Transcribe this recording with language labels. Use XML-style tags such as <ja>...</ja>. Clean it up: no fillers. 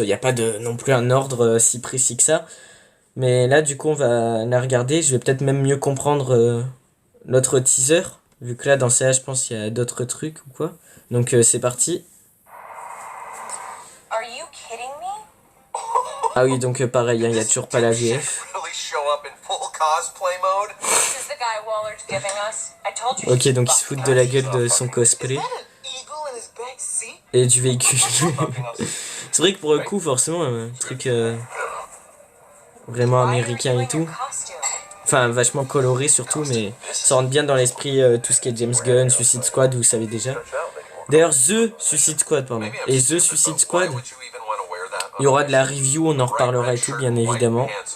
<fr>Il n'y a pas de non plus un ordre si précis que ça. Mais là, du coup, on va la regarder. Je vais peut-être même mieux comprendre l'autre teaser. Vu que là, dans CA, je pense qu'il y a d'autres trucs ou quoi. Donc, c'est parti.</fr> <en>Are you kidding me?</en> <fr>Ah oui, donc pareil, hein, il n'y a toujours pas la VF.</fr> <en>Really show up in full cosplay mode? This is the guy Waller's giving us. I told you.</en> <fr>Ok, donc il se fout de la gueule de son cosplay.</fr> <en>Is that an eagle in his back seat?</en> <fr>Et du véhicule. C'est vrai que pour le coup, forcément, un truc vraiment américain et tout. Enfin, vachement coloré surtout, mais ça rentre bien dans l'esprit tout ce qui est James Gunn, Suicide Squad, vous savez déjà. D'ailleurs, The Suicide Squad, pardon. Et The Suicide Squad, il y aura de la review, on en reparlera et tout, bien évidemment.</fr>